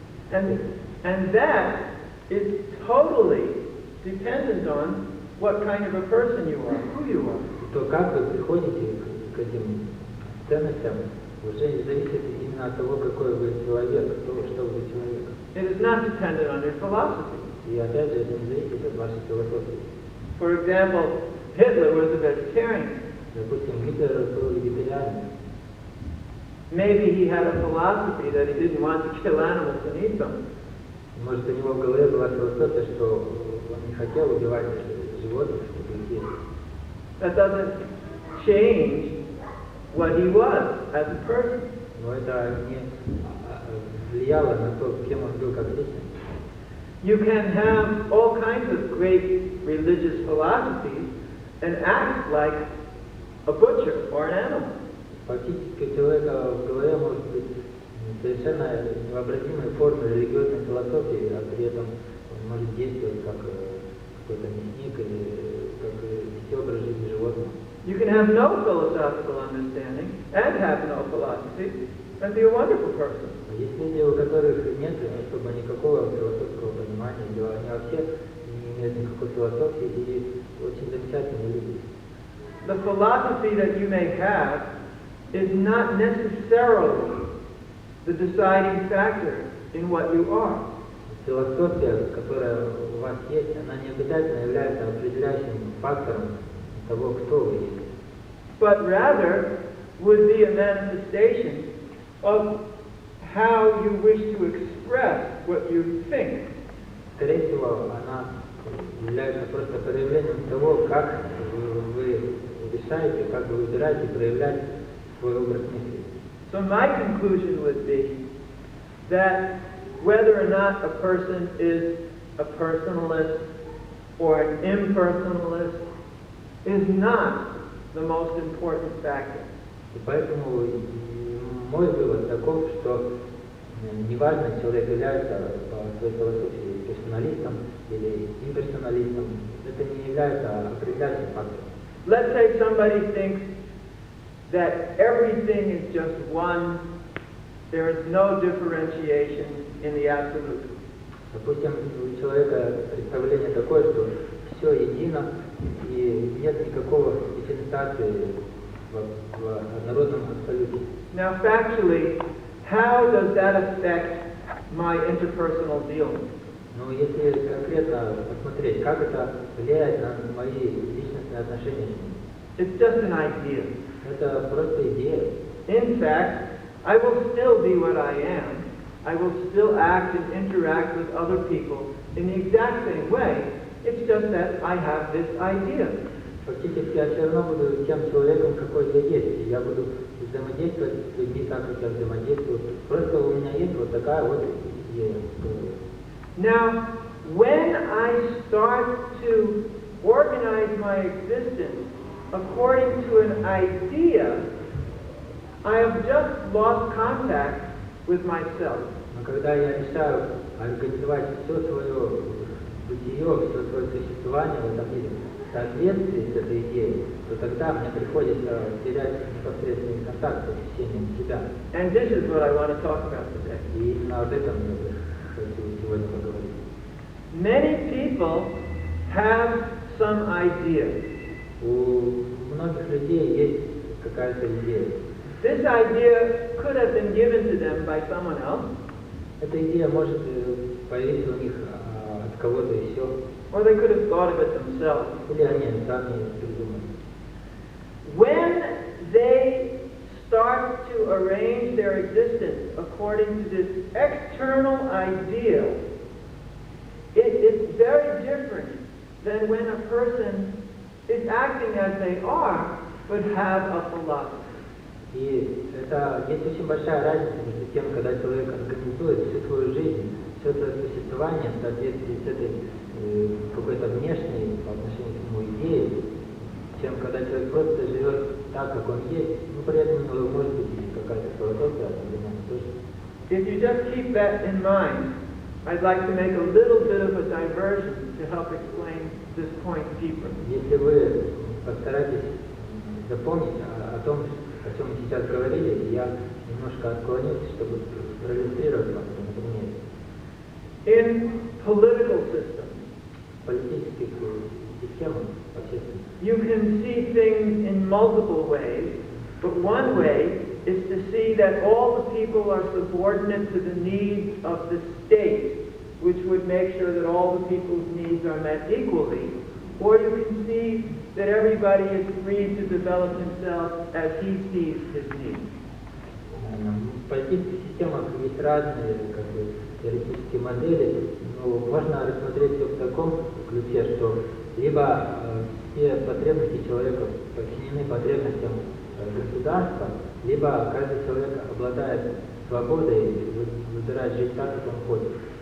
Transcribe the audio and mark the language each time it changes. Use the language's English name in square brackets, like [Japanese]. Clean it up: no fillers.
[English] And that is totally dependent on what kind of a person you are, who you are. [Russian] То, как вы приходите к этим ценностям, уже зависит именно от того, какой вы человек, что вы человек. [English] It is not dependent on your philosophy. [Russian] И опять же, это не зависит от вашей философии. [English] For example, Hitler was a vegetarian. [Russian] Допустим, Гитлер был вегетарианец. [English] Maybe he had a philosophy that he didn't want to kill animals and eat them. [Russian] Может, у него в голове была философия, что он не хотел убивать животных, чтобы их есть. [English] That doesn't change what he was as a person. [Russian] Но это не влияло на то, кем он был как личность. [English] You can have all kinds of great religious philosophies and act like a butcher or an animal. [Russian] Фактически у человека в голове может быть совершенно невообразимые формы религиозной философии, а при этом он может действовать как какой-то мясник или как вести образ жизни животного. [English] You can have no philosophical understanding and have no philosophy and be a wonderful person. [Russian] Есть люди, у которых нет особо никакого философского понимания, они вообще не имеют никакой философии и очень замечательные люди. [English] The philosophy that you may have is not necessarily the deciding factor in what you are. [Russian] Философия, которая у вас есть, она не обязательно является определяющим фактором того, кто вы есть. [English] But rather would be a manifestation of how you wish to express what you think. [Russian] Скорее всего, она является просто проявлением того, как вы решаете, как вы выбираете проявлять свой образ мысли. [English] So my conclusion would be that whether or not a person is a personalist or an impersonalist is not the most important factor. [Russian] И поэтому мой вывод таков, что неважно, человек является по своей философии персоналистом или имперсоналистом, это не является определяющим фактором. [English] Let's say somebody thinks that everything is just one, there is no differentiation in the absolute. [Russian] Допустим, у человека представление такое, что все едино и нет никакого дифференциации в однородном абсолюте. [English] Now factually, how does that affect my interpersonal dealings? [Russian] Но если конкретно посмотреть, как это влияет на мои личностные отношения с ним? [English] It's just an idea. [Russian] Это просто идея. [English] In fact, I will still be what I am. I will still act and interact with other people in the exact same way. It's just that I have this idea. [Russian] Фактически я все равно буду тем человеком, какой я есть. И я буду взаимодействовать с людьми так, как я взаимодействую. Просто у меня есть вот такая вот идея. [English] Now, when I start to organize my existence according to an idea, I have just lost contact with myself. [Russian] Но когда я решаю организовать все свое бытие, все свое существование в этом мире в соответствии с этой идеей, то тогда мне приходится терять непосредственный контакт с ощущением себя. [English] And this is what I want to talk about today. [Russian] И именно об этом я хочу сегодня поговорить. [English] Many people have some idea. [Russian] У многих людей есть какая-то идея. [English] This idea could have been given to them by someone else. [Russian] Эта идея может появиться у них от кого-то еще. [English] Or they could have thought of it themselves. [Russian] Или они сами придумали. [English] When they start to arrange their existence according to this external ideal, it is very different than when a person is acting as they are, but have a philosophy. [Russian] И это есть очень большая разница между тем, когда человек организует всю свою жизнь все свое существование в соответствии с этой какой-то внешней по отношению к нему идеей, чем когда человек просто живет так, как он есть, но при этом у него может быть и какая-то философия одновременно тоже. [English] If you just keep that in mind, I'd like to make a little bit of a diversion to help explain this point deeper. [Russian] Если вы постараетесь запомнить о том, о чем мы сейчас говорили, я немножко отклонюсь, чтобы проиллюстрировать вам это на примере. [English] In political systems, [Russian] Политических системах общественных, [English] you can see things in multiple ways, but one way is to see that all the people are subordinate to the needs of the state, which would make sure that all the people's needs are met equally. Or you can see that everybody is free to develop himself as he sees his needs. [Russian] В политических системах есть разные теоретические модели, но можно рассмотреть все в таком ключе, что либо все потребности человека подчинены потребностям государства, либо каждый человек обладает свободой и выбирает жить так, как он хочет.